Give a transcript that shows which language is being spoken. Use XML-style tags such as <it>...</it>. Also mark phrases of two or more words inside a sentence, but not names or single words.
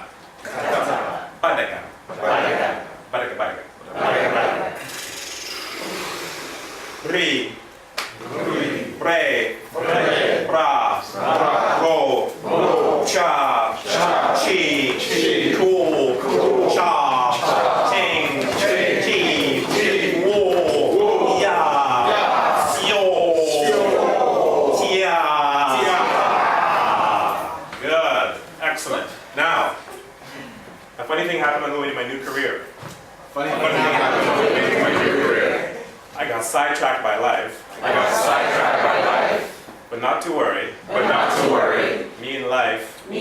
<en>Badaga. Badaga, badaga. Ri. Re. Ra. Ro. Cha. Chi. Ku. Cha. Ting. Ti. Wo. Ya. Sio. Tia. Good. Excellent. Now, a funny thing happened on the way to my new career. Funny thing happened on the way to my new career. I got sidetracked by life. But not to worry. Me and life.</en>